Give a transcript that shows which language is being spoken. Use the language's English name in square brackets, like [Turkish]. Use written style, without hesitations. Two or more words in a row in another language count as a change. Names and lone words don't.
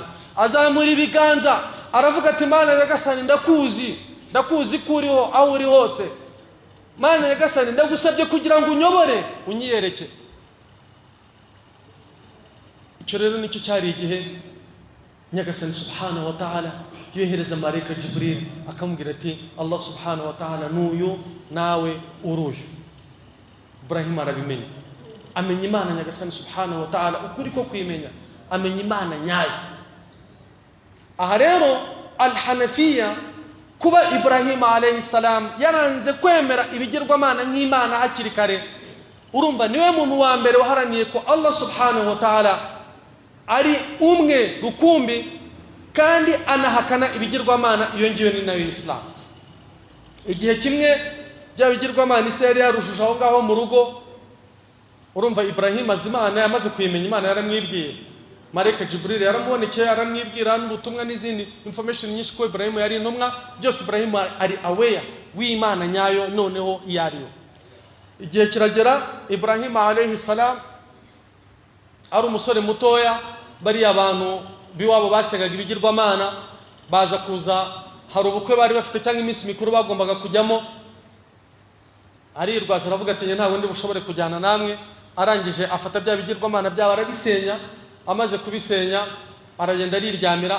[Kinyarwanda] Azamura ibiganza aravuga ati Mana nyagasani ndakuzi kuriho aho uri hose. Mana nyagasani ndagusabye kugira ngo unyobore unyiyereke. Icyo rero nicyo cyari igihe nyagasani [Arabic] سبحانه وتعالى [Kinyarwanda] yohereza marayika Jibril akamubwira ati [Arabic] الله سبحانه وتعالى [Kinyarwanda] nuyu nawe uruyu. Ibrahim arabimenya, amenya Imana nyagasani [Arabic] سبحانه وتعالى [Kinyarwanda] ukuri ko kwimenya, amenya Imana nyayo. Aha rero al-Hanafiya, kuba Ibrahim [Arabic] عليه السلام [Kinyarwanda] yaranze kwemera ibigirwamana nk'Imana hakiri kare, urumva niwe muntu wa mbere waharaniye ko [Arabic] الله سبحانه وتعالى [Kinyarwanda] ari umwe rukumbi, kandi anahakana ibigirwamana. Iyo ngiyo ni nayo Islam. Igihe kimwe bya bigirwamana ise yari yarushije aho ngaho mu rugo, urumva Ibrahim azimana yamaze kuyimenya Imana, yaramwibwiye. Marayika Jibril yaramubonekeye, yaramwibwira n'ubutumwa n'izindi information nyinshi ko Ibrahim yari intumwa. Byose Ibrahim ari aware w'Imana nyayo noneho iyariyo. Igihe kiragera Ibrahim [Arabic] عليه السلام [Kinyarwanda] ari umusore mutoya, bari abantu biwabo basengaga ibigirwamana baza kuza, hari ubukwe bari bafite cyangwa iminsi mikuru bagombaga kujyamo. Arirwaza aravuga ati ntabwo ndi bushobore kujyana namwe. Arangije afata bya bigirwamana byabo arabisenya, amaze kubisenya aragenda ariryamira.